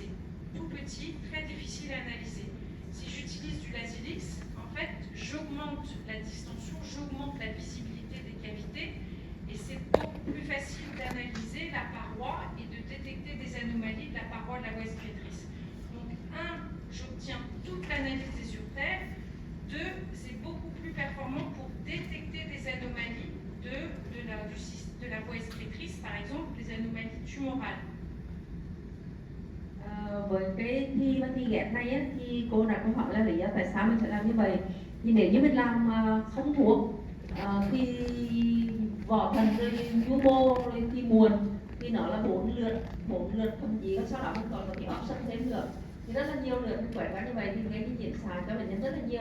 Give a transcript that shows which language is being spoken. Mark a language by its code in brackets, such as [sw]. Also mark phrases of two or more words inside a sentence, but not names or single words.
[fr] Tout petit, très difficile à analyser. Si j'utilise du Lasibix, en fait, j'augmente la distension, j'augmente la visibilité des cavités, et c'est beaucoup plus facile d'analyser la paroi et de détecter des anomalies de la paroi de la voie excrétrice. Donc, 1, j'obtiens toute l'analyse des urtères. 2, c'est beaucoup plus performant pour détecter des anomalies de la voie excrétrice, par exemple les anomalies tumorales. [vi] Với cái thi ghép này á, thì cô đặt câu hỏi là lý do tại sao mình sẽ làm như vậy. Thì nếu như mình làm không thuốc thì vỏ thần rồi nhu mô rồi thì muộn thì nó là 4 lượt thậm chí sau đó mình còn có cái option thêm nữa, thì rất là nhiều lượt mình quét qua như vậy thì cái nhiễm xạ cho bệnh nhân rất là nhiều.